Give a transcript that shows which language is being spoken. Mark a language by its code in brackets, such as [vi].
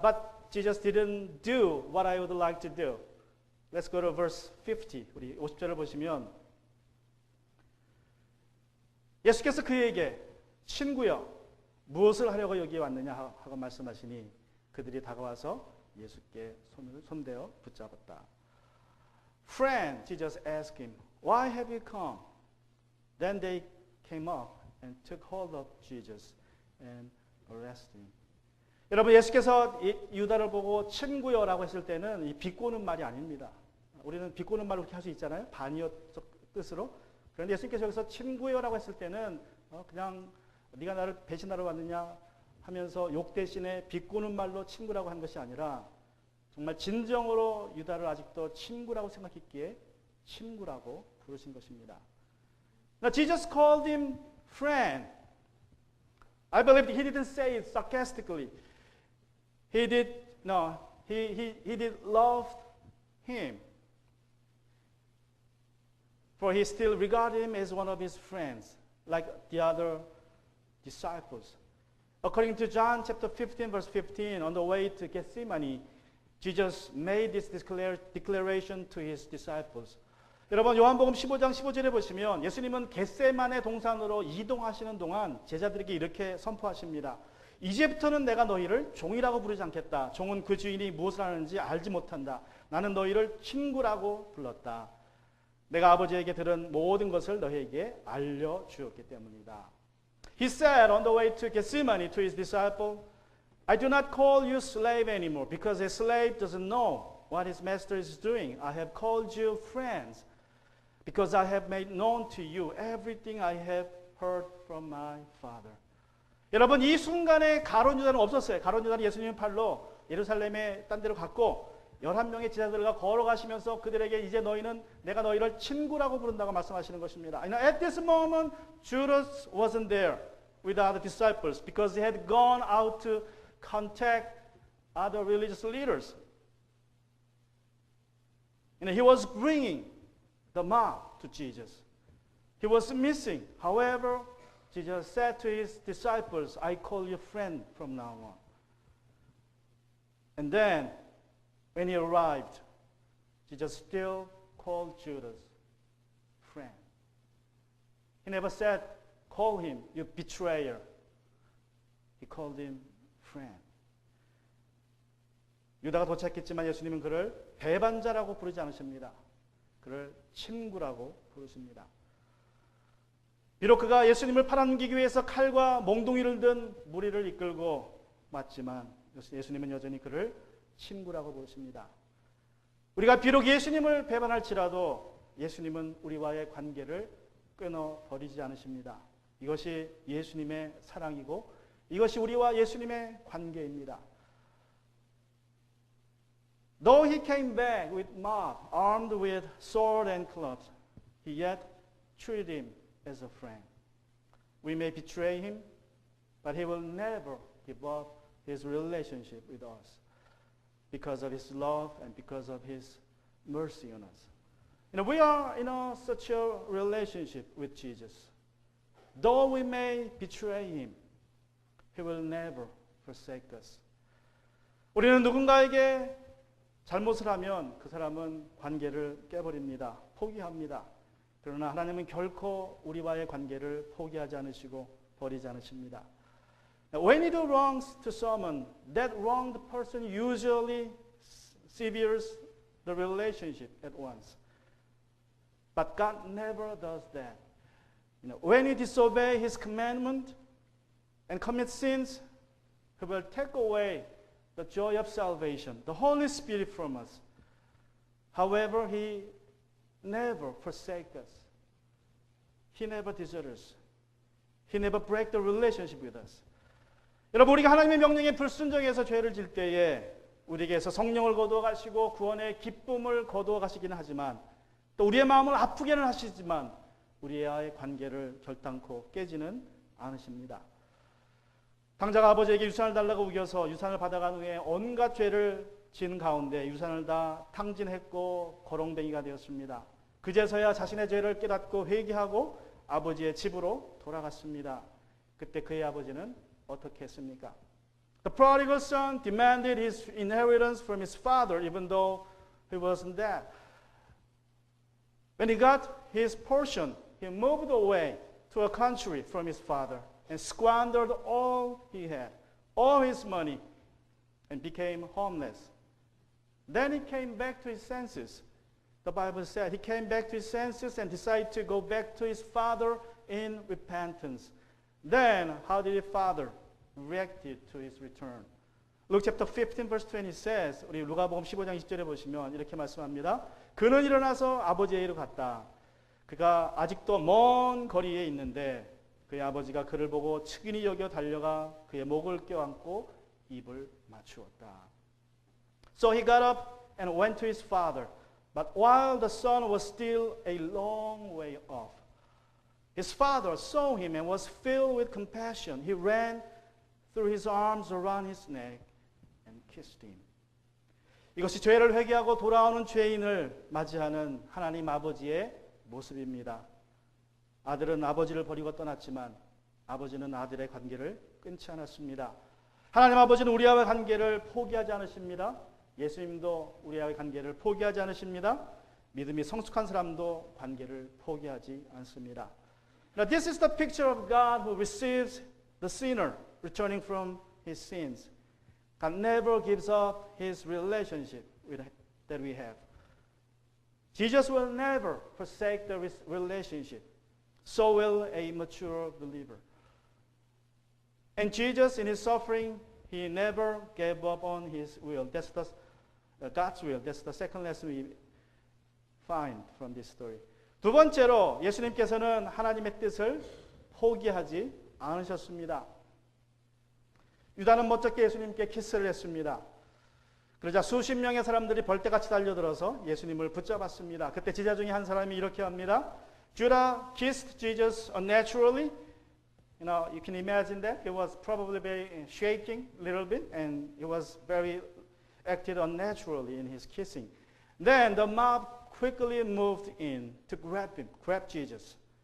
[en] But Jesus didn't do what I would like to do. Let's go to verse 50. [ko] 우리 50절을 보시면 예수께서 그에게 친구여 무엇을 하려고 여기에 왔느냐 하고 말씀하시니 그들이 다가와서 예수께 손을 손대어 붙잡았다. [en] Friend, Jesus asked him, why have you come? Then they came up and took hold of Jesus and arrested him. [ko] 여러분 예수께서 유다를 보고 친구여라고 했을 때는 이 비꼬는 말이 아닙니다. 우리는 비꼬는 말로 그렇게 할 수 있잖아요. 반의어 뜻으로. 그런데 예수님께서 여기서 친구여라고 했을 때는 그냥 네가 나를 배신하러 왔느냐 하면서 욕 대신에 비꼬는 말로 친구라고 한 것이 아니라 정말 진정으로 유다를 아직도 친구라고 생각했기에 친구라고 부르신 것입니다. [en] Now Jesus called him friend. I believe he didn't say it sarcastically. He did love him. For he still regarded him as one of his friends, like the other disciples. According to John chapter 15, verse 15, on the way to Gethsemane, Jesus made this declaration to his disciples. [ko] 여러분 요한복음 15장 15절에 보시면 예수님은 겟세마네 동산으로 이동하시는 동안 제자들에게 이렇게 선포하십니다. 이제부터는 내가 너희를 종이라고 부르지 않겠다. 종은 그 주인이 무엇을 하는지 알지 못한다. 나는 너희를 친구라고 불렀다. 내가 아버지에게 들은 모든 것을 너희에게 알려주었기 때문이다. [en] He said on the way to Gethsemane to his disciple, I do not call you slave anymore because a slave doesn't know what his master is doing. I have called you friends because I have made known to you everything I have heard from my Father. [ko] 여러분 이 순간에 가룟 유다는 없었어요. 가룟 유다는 예수님의 팔로 예루살렘에 딴 데로 갔고 11명의 제자들과 걸어가시면서 그들에게 이제 내가 너희를 친구라고 부른다고 말씀하시는 것입니다. [en] And at this moment, Judas wasn't there with other disciples because he had gone out to contact other religious leaders. And he was bringing the mob to Jesus. He was missing. However, Jesus said to his disciples, I call you friend from now on. And then, when he arrived, Jesus still called Judas friend. He never said, call him, you betrayer. He called him friend. [ko] 유다가 도착했지만 예수님은 그를 배반자라고 부르지 않으십니다. 그를 친구라고 부르십니다. 비록 그가 예수님을 팔아넘기기 위해서 칼과 몽둥이를 든 무리를 이끌고 왔지만 예수님은 여전히 그를 친구라고 부르십니다. 우리가 비록 예수님을 배반할지라도 예수님은 우리와의 관계를 끊어버리지 않으십니다. 이것이 예수님의 사랑이고 이것이 우리와 예수님의 관계입니다. [en] Though he came back with mob, armed with sword and clubs, he yet treated him as a friend. We may betray him, but he will never give up his relationship with us because of his love and because of his mercy on us. We are in such a relationship with Jesus. Though we may betray him, he will never forsake us. [ko] 우리는 누군가에게 잘못을 하면 그 사람은 관계를 깨버립니다. 포기합니다. 그러나 하나님은 결코 우리와의 관계를 포기하지 않으시고 버리지 않으십니다. [en] When you do wrongs to someone, that wronged person usually severs the relationship at once. But God never does that. When you disobey his commandment and commit sins, he will take away the joy of salvation, the Holy Spirit from us. However, he never forsakes us. He never deserts us. He never breaks the relationship with us. [ko] 여러분, 우리가 하나님의 명령에 불순종해서 죄를 질 때에 우리에게서 성령을 거두어 가시고 구원의 기쁨을 거두어 가시기는 하지만 또 우리의 마음을 아프게는 하시지만 우리와의 관계를 결단코 깨지는 않으십니다. 당자가 아버지에게 유산을 달라고 우겨서 유산을 받아간 후에 온갖 죄를 지은 가운데 유산을 다 탕진했고 거렁뱅이가 되었습니다. 그제서야 자신의 죄를 깨닫고 회개하고 아버지의 집으로 돌아갔습니다. 그때 그의 아버지는 어떻게 했습니까? [en] The prodigal son demanded his inheritance from his father even though he wasn't dead. When he got his portion, he moved away to a country from his father and squandered all he had, all his money, and became homeless. Then he came back to his senses. The Bible said he came back to his senses and decided to go back to his father in repentance. Then, how did his father react to his return? Luke chapter 15 verse 20 says, [ko] 우리 누가복음 15장 20절에 보시면 이렇게 말씀합니다. 그는 일어나서 아버지에게로 갔다. 그가 아직도 먼 거리에 있는데 그의 아버지가 그를 보고 측은히 여겨 달려가 그의 목을 껴안고 입을 맞추었다. [en] So he got up and went to his father. But while the son was still a long way off, his father saw him and was filled with compassion. He ran, threw his arms around his neck, and kissed him. [ko] 이것이 죄를 회개하고 돌아오는 죄인을 맞이하는 하나님 아버지의 모습입니다. 아들은 아버지를 버리고 떠났지만 아버지는 아들의 관계를 끊지 않았습니다. 하나님 아버지는 우리와의 관계를 포기하지 않으십니다. 예수님도 우리와의 관계를 포기하지 않으십니다. 믿음이 성숙한 사람도 관계를 포기하지 않습니다. [en] Now this is the picture of God who receives the sinner returning from his sins. God never gives up his relationship that we have. Jesus will never forsake the relationship. So will a mature believer. And Jesus, in his suffering, he never gave up on his will. That's God's will. That's the second lesson we find from this story. [ko] 두 번째로 예수님께서는 하나님의 뜻을 포기하지 않으셨습니다. 유다는 멋쩍게 예수님께 키스를 했습니다. 그러자 수십 명의 사람들이 벌떼같이 달려들어서 예수님을 붙잡았습니다. 그때 제자 중에 한 사람이 이렇게 합니다. [en] Judah kissed Jesus unnaturally. You can imagine that. He was probably very shaking a little bit and he was very acted unnaturally in his kissing. Then the mob quickly moved in to grab Jesus.